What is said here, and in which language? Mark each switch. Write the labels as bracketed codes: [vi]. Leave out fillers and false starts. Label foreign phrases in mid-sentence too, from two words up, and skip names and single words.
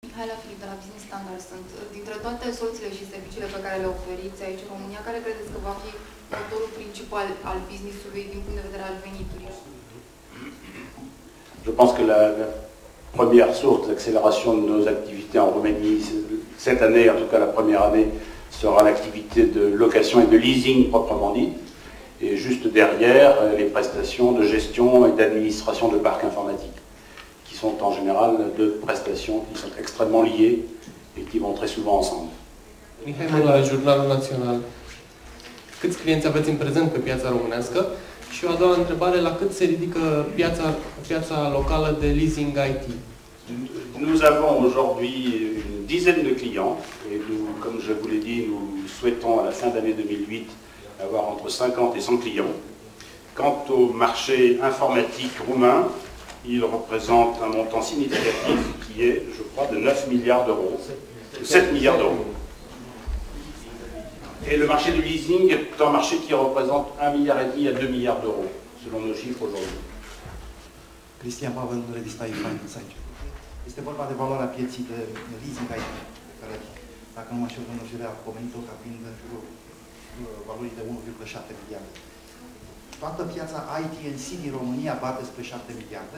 [ro] Mihaela Filip de la Business Standard sunt. Dintre toate soluțiile și serviciile pe care le oferiți aici în România, care credeți că va fi motorul principal al business-ului din punct de vedere al veniturilor? [fr] Je pense que la première source d'accélération de nos activités en Roumanie, cette année, en tout cas la première année, sera l'activité de location et de leasing proprement dit. Et juste derrière, les prestations de gestion et d'administration de parcs informatiques, qui sont en général deux prestations qui sont extrêmement liées et qui vont très souvent ensemble. [ro] Mihai Măla, Jurnalul Național. Câți clienți aveți în prezent pe piața românească? Și o a doua întrebare, la cât se ridică piața locală de leasing IT? [fr] Nous avons aujourd'hui une dizaine de clients et nous, comme je vous l'ai dit, nous souhaitons à la fin d'année 2008 avoir entre 50 et 100 clients. Quant au marché informatique roumain, il représente un montant significatif qui est, je crois, de 9 milliards d'euros, 7 milliards d'euros. Et le marché du leasing est un marché qui représente 1,5 milliard à 2 milliards d'euros, selon nos chiffres aujourd'hui. [ro] Cristian Pavel, revista e-Finance aici. Este vorba de valoarea pieții de leasing IT, care, dacă nu mă știu, domnul Jure a pomenit-o ca fiind în jurul valorii de 1,7 miliarde. Toată piața IT&C din România bate spre 7 miliarde.